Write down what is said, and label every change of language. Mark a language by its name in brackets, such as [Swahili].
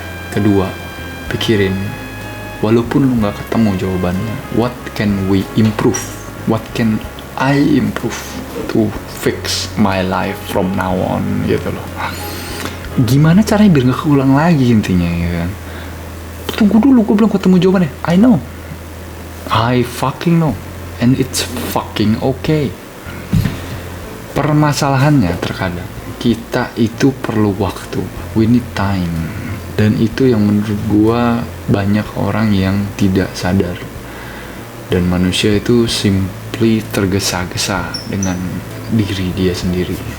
[Indonesian] Kedua, pikirin walaupun lu nggak ketemu jawabannya, [English] what can we improve, what can I improve to fix my life from now on, [Indonesian] gitu loh. Gimana caranya biar nggak keulang lagi intinya, gitu kan. Tunggu dulu, gue belum ketemu jawabannya. [English] I fucking know, and it's fucking okay. [Indonesian] Permasalahannya terkadang kita itu perlu waktu, [English] we need time, [Indonesian] dan itu yang menurut gua banyak orang yang tidak sadar. Dan manusia itu simply tergesa-gesa dengan diri dia sendiri.